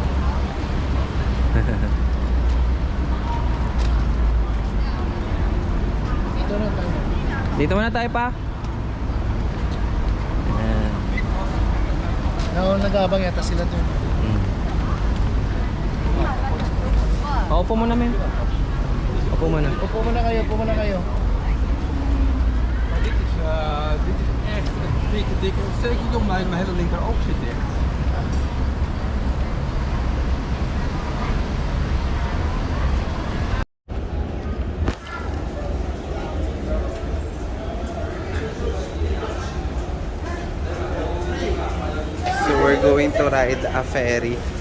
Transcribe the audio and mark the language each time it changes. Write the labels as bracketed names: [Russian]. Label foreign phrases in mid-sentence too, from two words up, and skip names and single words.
[Filipino] Dito na tayo. Dito muna tayo pa. Ayan. Nag-aabang yata sila to. Upo muna, men. Upo muna. Upo muna kayo, upo muna kayo. [Dutch] Dit is echt dikke, dikke. Zeker jong, mijn hele linker oog zit dicht. [English] So we're going to ride a ferry.